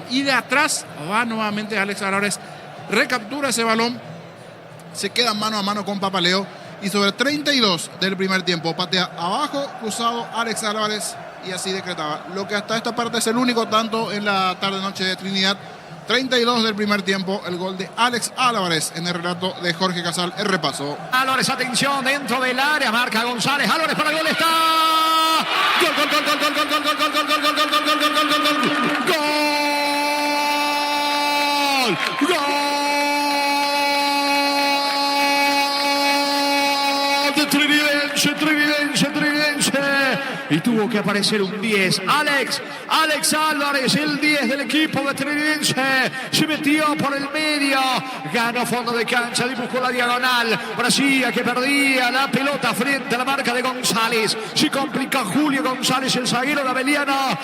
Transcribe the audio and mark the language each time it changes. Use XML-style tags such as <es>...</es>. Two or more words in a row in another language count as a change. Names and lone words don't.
<es>Y de atrás va nuevamente Alex Álvarez. Recaptura ese balón, se queda mano a mano con Papaleo y sobre 32 del primer tiempo patea abajo, cruzado Alex Álvarez, y así decretaba lo que hasta esta parte es el único tanto en la tarde-noche de Trinidad. 32 del primer tiempo, el gol de Alex Álvarez en el relato de Jorge Casal. El repaso. Álvarez, atención, dentro del área, marca González, Álvarez para el gol, está... ¡Gol, gol, gol, gol, gol, gol, gol, gol, gol, gol, gol, gol, gol, gol, gol, gol, gol, gol! ¡Gol! Trinidense. Y tuvo que aparecer un 10. Alex Álvarez, el 10 del equipo de Trinidense. Se metió por el medio. Ganó fondo de cancha, dibujó la diagonal. Brasilia, que perdía la pelota frente a la marca de González. Se complica Julio González, el zaguero de Ameliano.</es>